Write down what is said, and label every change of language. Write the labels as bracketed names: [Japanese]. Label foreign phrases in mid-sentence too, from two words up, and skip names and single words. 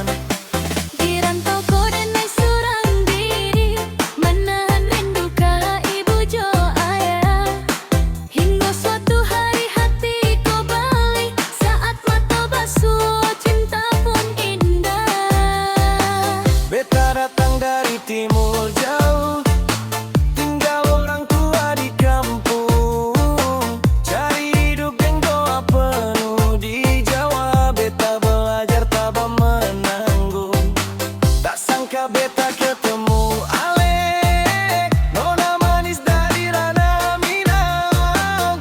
[Minangkabau] Di rantau ko denai surang diri, menahan rindu ka ibu jo ayah. Hingga suatu hari hati ko balik, saat mata basuh cinta pun indah. [Ambonese Malay] Beta datang dari timur jauh, tinggal orang tua di kampung. Cari hidup yang doa penuh di Jawa. Beta belajar tabah menanggung. Tak sangka beta ketemu Ale, nona manis dari Ranah Minang.